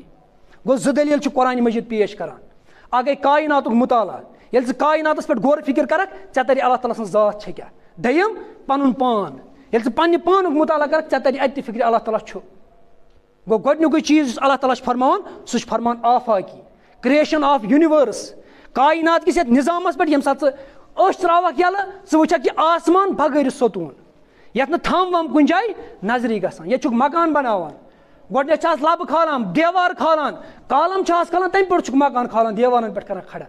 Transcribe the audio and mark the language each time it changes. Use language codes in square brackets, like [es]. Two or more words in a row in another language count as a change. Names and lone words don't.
[ks] گوٚو 2 دٔلیٖل چھُ قرآنِ مجیٖد پیش کران. اکھ گٔے کایناتُک مُطالعہ ییٚلہِ ژٕ کایناتس پٮ۪ٹھ غور فِکر کرکھ ژےٚ ترِ اللہ تعالیٰ سٕنٛز ذات چھےٚ کیٛاہ. دوٚیِم پنُن پان ییٚلہِ ژٕ پننہِ پانُک مُطالعہ کرکھ ژےٚ ترِ اتہِ تہِ فِکرِ اللہ تعالیٰ چھُ. گوٚو گۄڈنیُکُے چیٖز یُس اللہ تعالیٰ چھُ فرماوان سُہ چھُ فرماوان آفاقی [en] creation of universe [ks] کاینات کِس یتھ نظامس پٮ۪ٹھ ییٚمہِ ساتہٕ ژٕ أچھ تراوکھ یلہٕ ژٕ وٕچھکھ یہِ آسمان بغٲرِ ستوٗن یتھ نہٕ تھم وم کُنہِ جایہِ نظری گژھان. ییٚتہِ چھُکھ مکان بناوان گۄڈٕنیتھ چھِ آز لبہٕ کھالان دیوار کھالان کالم چھِ آز کھالان تمہِ پٮ۪ٹھ چھُکھ مکان کھالان دیوارن پٮ۪ٹھ کران کھڑا.